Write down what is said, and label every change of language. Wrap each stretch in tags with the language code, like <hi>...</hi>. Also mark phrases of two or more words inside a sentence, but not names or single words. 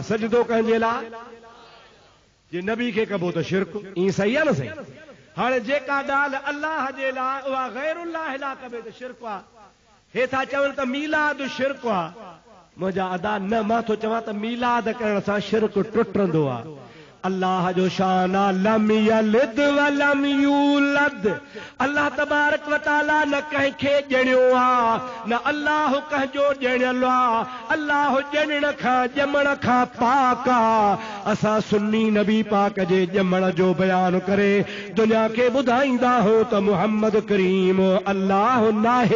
<sd>बस सजदो कंहिंजे लाइ, जे नबी खे कबो त शिरक। ईअं सही आहे न? सही। हाणे जेका ॻाल्हि अलाह जे लाइ उहा गैरुल्लाह लाइ कबे त शिरक आहे। हे था चवनि त मीलाद शिरक आहे। मुंहिंजा अदा न, मां थो चवां त मीलाद करण सां शिरक टुटंदो आहे। अल्लाह जो शान आहे</sd> <ar>لم يلد ولم يولد.</ar> <sd>अल्लाह</sd> <ar>تبارك وتعالى</ar> <sd>न कंहिंखे ॼणियो आहे, न अल्लाह कंहिंजो ॼणियल आहे। अल्लाह ॼणण खां ॼमण खां पाक आहे। असां सुन्नी नबी पाक जे ॼमण जो बयान करे दुनिया खे ॿुधाईंदा हो त मुहम्मद करीम अल्लाह नाहे।</sd>